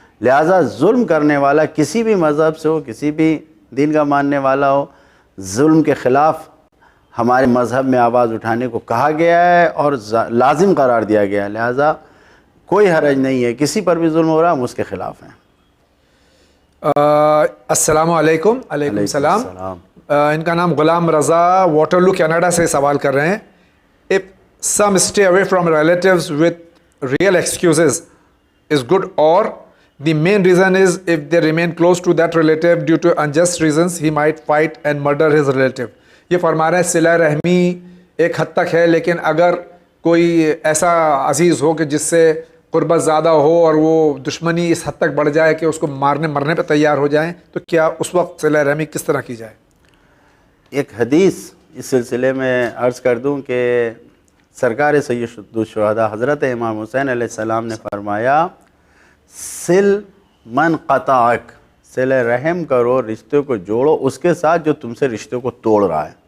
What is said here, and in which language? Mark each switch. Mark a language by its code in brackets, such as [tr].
[ur] لہٰذا ظلم کرنے والا کسی بھی مذہب سے ہو, کسی بھی دین کا ماننے والا ہو, ظلم کے خلاف ہمارے مذہب میں آواز اٹھانے کو کہا گیا ہے اور لازم قرار دیا گیا ہے. لہٰذا کوئی حرج نہیں ہے, کسی پر بھی ظلم ہو رہا ہم اس کے خلاف ہیں. السلام علیکم. علیکم السلام. ان کا نام غلام رضا واٹرلو کینیڈا سے سوال کر رہے ہیں. [en] If some stay away from relatives with real excuses is good, or the main reason is if they remain close to that relative due to unjust reasons he might fight and murder his relative. [ur] یہ فرما رہے ہیں صلہ رحمی ایک حد تک ہے, لیکن اگر کوئی ایسا عزیز ہو کہ جس سے قربت زیادہ ہو اور وہ دشمنی اس حد تک بڑھ جائے کہ اس کو مرنے پہ تیار ہو جائیں, تو کیا اس وقت صلہ رحمی کس طرح کی جائے؟ ایک حدیث اس سلسلے میں عرض کر دوں کہ سرکار سید الشہداء حضرت امام حسین علیہ السلام نے فرمایا [ar] سل من قطعک, [ur] صلہ رحم کرو, رشتے کو جوڑو اس کے ساتھ جو تم سے رشتے کو توڑ رہا ہے.